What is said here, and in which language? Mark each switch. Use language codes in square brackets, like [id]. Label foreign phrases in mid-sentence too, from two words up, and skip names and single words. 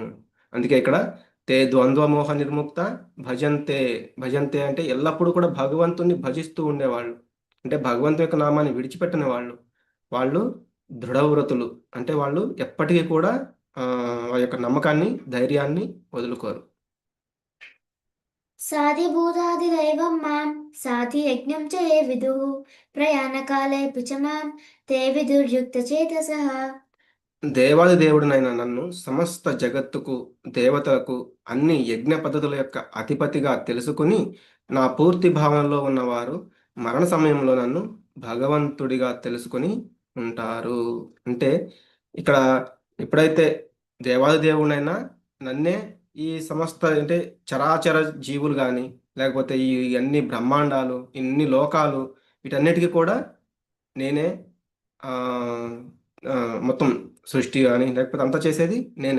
[te] అందుకే ఇక్కడ [sa] తే ద్వంద్వమోహ నిర్ముక్త భజంతే. [te] భజంతే అంటే ఎల్లప్పుడూ కూడా భగవంతుణ్ణి భజిస్తూ ఉండేవాళ్ళు. అంటే భగవంతు యొక్క నామాన్ని విడిచిపెట్టని వాళ్ళు. వాళ్ళు దృఢవ్రతులు. అంటే వాళ్ళు ఎప్పటికీ కూడా వారి యొక్క నమ్మకాన్ని, ధైర్యాన్ని వదులుకోరు. [sa] साधिभूताधिदैवं मां साधियज्ञं च ये विदुः प्रयाणकालेऽपि च मां ते विदुर्युक्तचेतसः. [te] దేవాది దేవుడినైన నన్ను సమస్త జగత్తుకు, దేవతలకు, అన్ని యజ్ఞ పద్ధతుల యొక్క అధిపతిగా తెలుసుకుని నా పూర్తి భావనలో ఉన్నవారు మరణ సమయంలో నన్ను భగవంతుడిగా తెలుసుకుని ఉంటారు. అంటే ఇక్కడ ఎప్పుడైతే దేవాది దేవుడైనా నన్నే ఈ సమస్త అంటే చరాచర జీవులు కానీ లేకపోతే ఈ అన్ని బ్రహ్మాండాలు, ఇన్ని లోకాలు వీటన్నిటికీ కూడా నేనే ఆ, ఆ, మొత్తం సృష్టి కానీ లేకపోతే అంతా చేసేది నేనే.